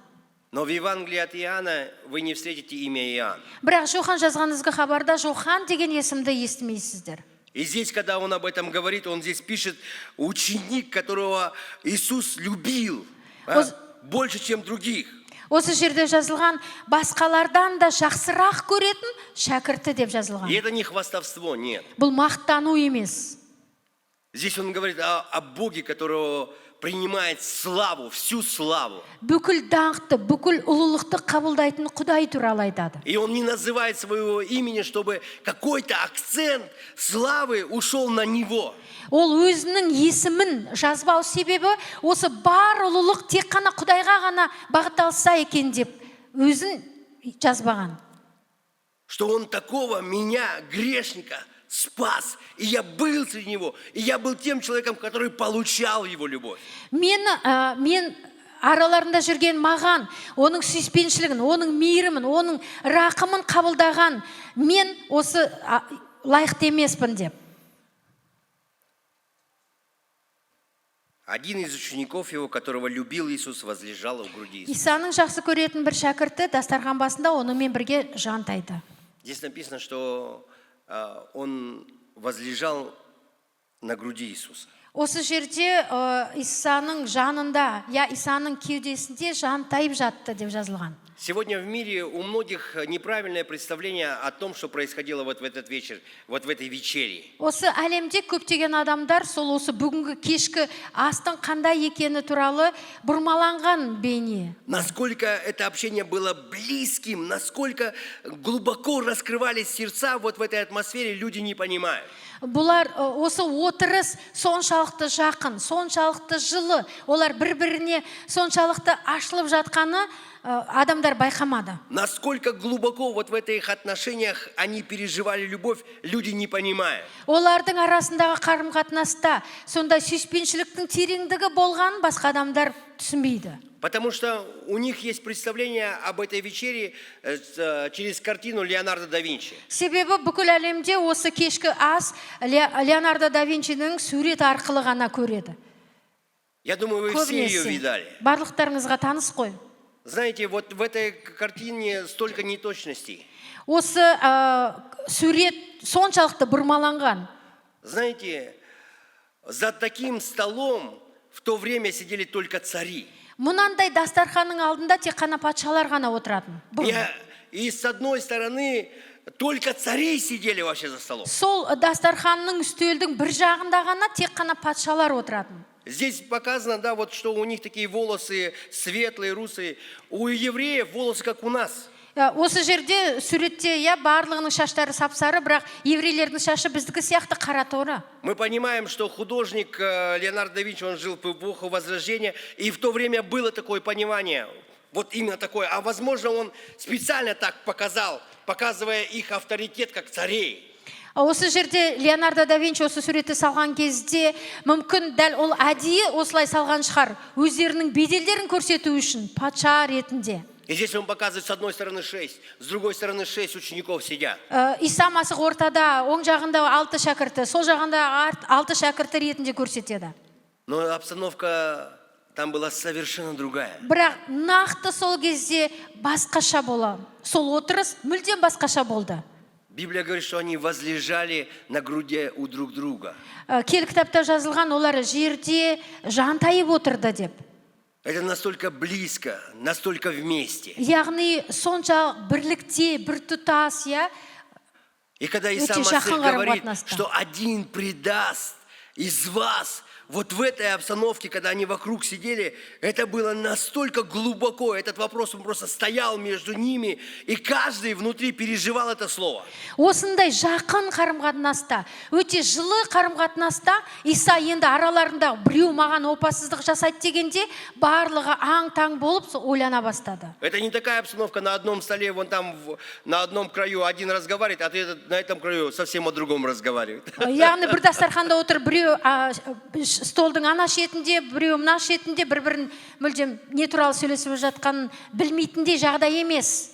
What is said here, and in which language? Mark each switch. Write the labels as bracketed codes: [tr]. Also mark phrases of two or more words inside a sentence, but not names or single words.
[ru] Но в Евангелии от Иоанна вы не встретите имя Иоанн. [kk] Бірақ Жохан жазған хабарда Жохан деген есімді естімейсіздер. [ru] И здесь, когда он об этом говорит, он здесь пишет: ученик, которого Иисус любил больше, чем других. [kk] Осы жерде жазылған басқалардан да жақсырақ көретін шәкірті деп жазылған. [ru] И это не хвастовство, нет. [kk] Бұл мақтану емес. [ru] Здесь он говорит о Боге, которого принимает славу, всю славу. [kk] Бүкіл даңқты, бүкіл ұлылықты қабылдайтын Құдай туралы айтады. [ru] И он не называет своего имени, чтобы какой-то акцент славы ушел на него. [kk] Ол өзінің есімін жазбау себебі осы бар ұлылық тек қана Құдайға ғана бағытталса екен деп өзін жазбаған. [ru] Что он такого меня, грешника, спас, и я был среди него, и я был тем человеком, который получал его любовь. [kk] Мен араларында жүрген маған, оның сүйіспеншілігін, оның мейірімін, оның рақымын қабылдаған мен осы лайықты емеспін деп. [ru] Один из учеников его, которого любил Иисус, возлежал в груди Иисуса. [kk] Исаның жақсы көретін бір шәкірті дастархан басында онымен бірге жантайды. [ru] Здесь написано, что он возлежал на груди Иисуса. [kk] Осы жерде Исаның жанында, Исаның кеудесінде жантайып жатты деп жазылған. [ru] Сегодня в мире у многих неправильное представление о том, что происходило вот в этот вечер, вот в этой вечере. [kk] Осы әлемде көптеген адамдар сол осы бүгінгі кешкі астың қандай екені туралы бұрмаланған бейне. [ru] Насколько это общение было близким, насколько глубоко раскрывались сердца вот в этой атмосфере, люди не понимают. [kk] Бұлар осы отырыс соншалықты жақын, соншалықты жылы, олар бір-біріне соншалықты ашылып жатқаны адамдар байқамады. [ru] Насколько глубоко вот в этих отношениях они переживали любовь, люди не понимают. [kk] Олардың арасындағы қарым-қатынаста сондай сүйіспеншіліктің тереңдігі болған басқа адамдар түсінбейді. [ru] Потому что у них есть представление об этой вечере через картину Леонардо да Винчи. [kk] Себебі бүкіл әлемде осы кешкі ас Леонардо да Винчидің сурет арқылы ғана көреді. [ru] Я думаю, вы все ее видали. [kk] Барлықтарыңызға таныс қой. [ru] Знаете, вот в этой картине столько неточностей. [kk] Осы сурет соншалықты бұрмаланған. [ru] Знаете, за таким столом в то время сидели только цари. [kk] Мұнандай дастарханның алдында тек қана патшалар ғана отыратын. [ru] И с одной стороны только цари сидели вообще за столом. [kk] Сол дастарханның үстелдің бір жағында ғана тек қана патшалар отыратын. [ru] Здесь показано, да, вот что у них такие волосы светлые, русые. У евреев волосы как у нас. [kk] Осы жерде суретте барлығының шаштары сап-сары, бірақ еврейлердің шашы біздікі сияқты қара торы. [ru] Мы понимаем, что художник Леонардо да Винчи, он жил в эпоху Возрождения, и в то время было такое понимание, вот именно такое. А возможно, он специально так показал, показывая их авторитет как царей. [kk] Осы жерде Леонардо да Винчи осы суретті салған кезде, мүмкін дәл ол әдейі осылай салған шығар, өздерінің беделдерін көрсету үшін, патша ретінде. [ru] И здесь он показывает с одной стороны 6, с другой стороны 6 учеников сидят. [kk] Иса Масих ортада, оң жағында 6 шәкірті, сол жағында 6 шәкірті ретінде көрсетеді. [ru] Но обстановка там была совершенно другая. [kk] Бірақ нақты сол кезде басқаша болды. Сол отырыс мүлдем басқаша болды. [ru] Библия говорит, что они возлежали на груди у друг друга. [kk] Киелі кітапта жазылған, олар жерде жантайып отырды деп. [ru] Это настолько близко, настолько вместе. [kk] Яғни сонша бірлікте, біртұтас, [ru] И когда Иса Масих говорит, что один предаст из вас, вот в этой обстановке, когда они вокруг сидели, это было настолько глубоко, этот вопрос, он просто стоял между ними, и каждый внутри переживал это слово. [kk] Осындай жақын қарым-қатынаста, өте жылы қарым-қатынаста, Иса енді араларында біреу маған опасыздық жасайды дегенде, барлығы аң-таң болып ойлана бастады. [ru] Это не такая обстановка на одном столе, вон там на одном краю один разговаривает, а ты на этом краю совсем о другом разговаривает. [kk] Яғни бір дастарханда отыр, біреу столдың ана шетінде, біреу мына шетінде бір-бірін мүлдем не туралы сөйлесіп жатқанын білмейтіндей жағдай емес.